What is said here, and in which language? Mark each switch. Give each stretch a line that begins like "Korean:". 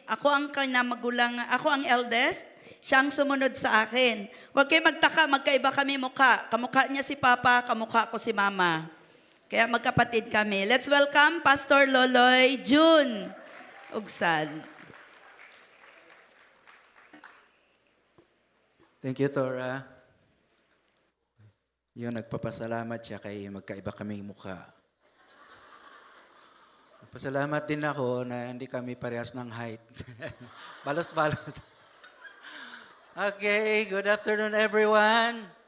Filipino: Ako ang eldest, siyang sumunod sa akin. Huwag kayo magtaka, magkaiba kami mukha. Kamukha niya si Papa, kamukha ko si Mama. Kaya magkapatid kami.
English: Let's welcome Pastor Loloy June Ugsad. Thank you, Tora.
Filipino: Yung nagpapasalamat siya kay magkaiba kaming mukha. Nagpasalamat din ako na hindi kami parehas ng height. Balos-balos.
English: Okay, good afternoon everyone.